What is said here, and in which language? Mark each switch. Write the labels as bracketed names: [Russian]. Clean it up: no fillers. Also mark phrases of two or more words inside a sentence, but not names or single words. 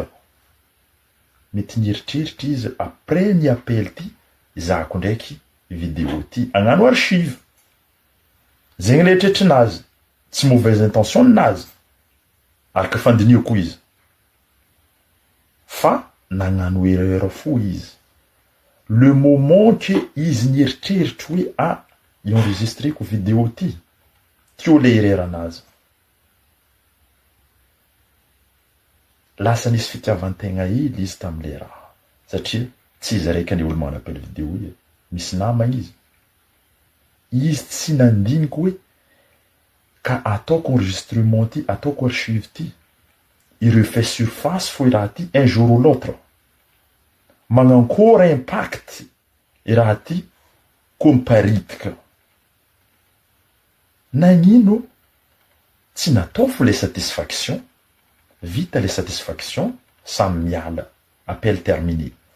[Malagasy] Mety nieritreritra izy après ny appel ty zako ndraiky vidéo ty agnano archive. Zegny le eritreritrin'azy, tsy [French] mauvaise intention [Malagasy] nazy. Araka fandiniako izy. Fa nagnano erreur fo izy. [French] Le moment que [Malagasy] izy nieritreritra hoe enregistreko vidéo ty, tio le erreur anazy. Lasa nisy fitiavantegna ily izy tam'le raha. Satria tsy izy raiky ane olo magnano appel vidéo io. Misy nama izy. Izy tsy nandiniky hoe ka ataoko enregistrement ty, ataoko archive ty. [French] Il refait surface [Malagasy] fo i raha ty [French] un jour ou l'autre. [Malagasy] Magnankora impact i raha ty komparitika. Nagnino tsy natao fo le satisfaction, vita le satisfaction, samy miala, [French] appel terminé.